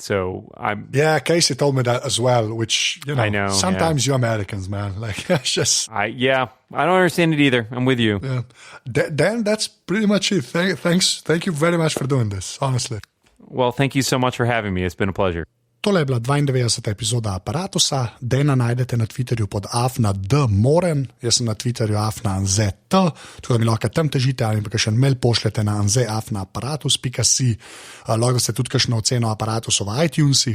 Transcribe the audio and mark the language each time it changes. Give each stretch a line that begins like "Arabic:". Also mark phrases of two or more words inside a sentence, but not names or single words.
English: So Casey told me that as well. Which I know. Sometimes you Americans, man, it's just. I don't understand it either. I'm with you. Yeah. Dan, that's pretty much it. Thank you very much for doing this. Honestly. Well, thank you so much for having me. It's been a pleasure.
Slovenian: Tole je bila 92. epizoda Aparatusa. Dena najdete na Twitterju pod @Moren, jaz sem na Twitterju @anzet, tako da mi lahko tam težite ali pa še en mail pošljete na anze@aparatus.si. Lahko ste tudi kakšno oceno Aparatusa v iTunesih.